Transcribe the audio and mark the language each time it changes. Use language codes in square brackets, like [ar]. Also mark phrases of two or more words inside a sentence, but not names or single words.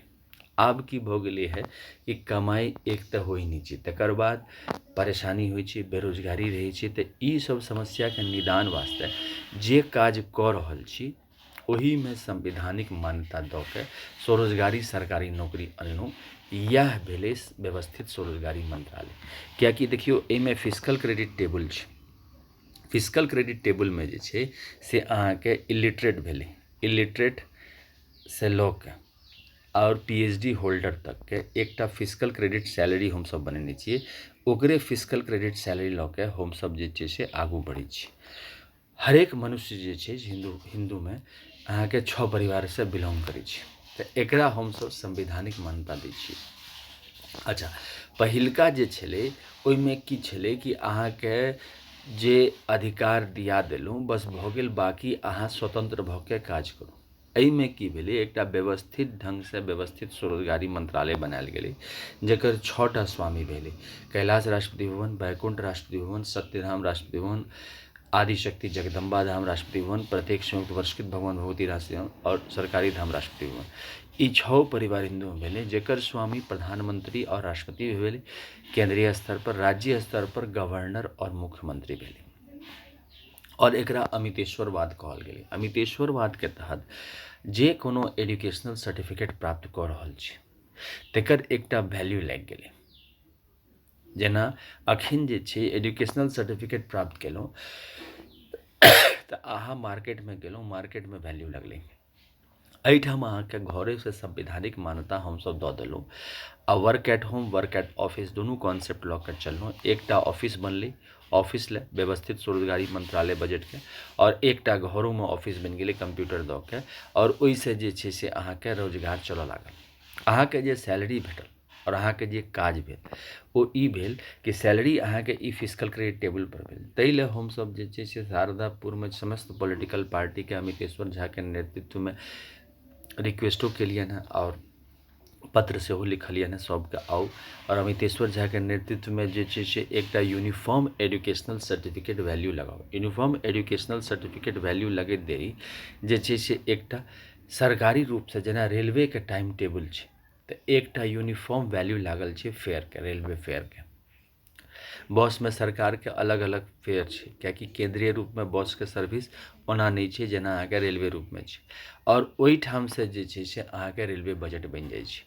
[mai] आब की भऽ गेलै है कि कमाई एक तऽ होइ नहि छै, तकर बाद परेशानी होइ छै, बेरोजगारी रहै छै। तऽ ई सब समस्याके निदान वास्ते जे काज कऽ रहल छी ओहिमे संवैधानिक मान्यता दऽ के स्वरोजगारी सरकारी नौकरी अनलहुँ। यह भेलै व्यवस्थित स्वरोजगारी मंत्रालय। कियाकि देखियौ एहिमे [en] physical credit table [mai] छै। [en] physical credit table [mai] में जे छै से अहाँके इलिटरेट भेलै, इलिटरेट से लऽ के और [en] PhD holder [mai] तक के एकटा [en] physical credit salary [mai] हमसब बनेने छियै। ओकरे [en] physical credit salary [mai] लऽ के हमसब जे छै से आगू बढ़ै छी। हरेक मनुष्य जे छै हिंदू में अहाँके 6 परिवार से बिलोंग करै छै, तऽ एकरा हमसब संवैधानिक मान्यता दै छियै। अच्छा, पहिलका जे छलै ओहिमे की छलै कि अहाँके जे अधिकार दिया देलहुँ बस भऽ गेल, बाकी अहाँ स्वतंत्र भऽ के काज करू। एहिमे की भेलै, एकटा व्यवस्थित ढंग से व्यवस्थित स्वरोजगारी मंत्रालय बनायल गेलै, जेकर 6टा स्वामी भेलै। कैलाश राष्ट्रपति भवन, बैकुंठ राष्ट्रपति भवन, सत्यधाम राष्ट्रपति भवन, आदिशक्ति जगदम्बा धाम राष्ट्रपति भवन, प्रत्येक संयुक्त वर्षकृत भगवान भगवती राष्ट्रपति भवन और सरकारी धाम राष्ट्रपति भवन। ई 6 परिवार हिंदू में भेलै, जेकर स्वामी प्रधानमंत्री और राष्ट्रपति भी भेलै। केंद्रीय स्तर पर, राज्य स्तर पर गवर्नर और मुख्यमंत्री भेलै। और एकरा अमितेश्वरवाद कहल गेलै। अमितेश्वरवाद के तहत जे कोनो [en] educational certificate [mai] प्राप्त कऽ रहल छै तकर एकटा वैल्यू लागि गेलै। जेना अखन जे छै [en] educational certificate [mai] प्राप्त केलहुँ तऽ अहाँ मार्केटमे गेलहुँ, मार्केटमे वैल्यू लगलै। एहिठाम अहाँके घरेसँ संवैधानिक मान्यता हमसब दऽ देलहुँ आ [en] work at home, work at office [mai] दुनू कॉन्सेप्ट लऽ कऽ चललहुँ। एकटा ऑफिस बनलै, ऑफिस ले व्यवस्थित स्वरोजगारी मंत्रालय बजटके, और एकटा घरोमे ऑफिस बनि गेलै कंप्यूटर दऽ के, और ओहिसँ जे छै से अहाँके रोजगार चलऽ लागल। अहाँके जे सैलरी भेटल और अहाँके जे काज भेल ओ ई भेल कि सैलरी अहाँके ई [en] physical credit table [mai] पर भेल। ताहि लेल हमसब जे छै से शारदापुरमे समस्त [en] political partyके [mai] अमितेश्वर झाके नेतृत्वमे रिक्वेस्टो केलियनि हँ और पत्र सेहो लिखलियनि हँ सबके आउ, और अमितेश्वर झाके नेतृत्वमे जे छै से एकटा [en] uniform educational certificate value [mai] लगाउ। [en] uniform educational certificate value [mai] लगैत देरी जे छै से एकटा सरकारी रूपसँ जेना रेलवेके [en] time table [mai] छै तऽ एकटा [en] uniform value [mai] लागल छै फेयरके, [en] railway fareके। [mai] बसमे सरकारके अलग अलग फेयर छै, कियाकि केंद्रीय रूपमे बसके सर्विस ओना नहि छै जेना अहाँके रेलवे रूपमे छै, और ओहिठामसँ जे छै से अहाँके [en] railway budget [mai] बनि जाइ छै।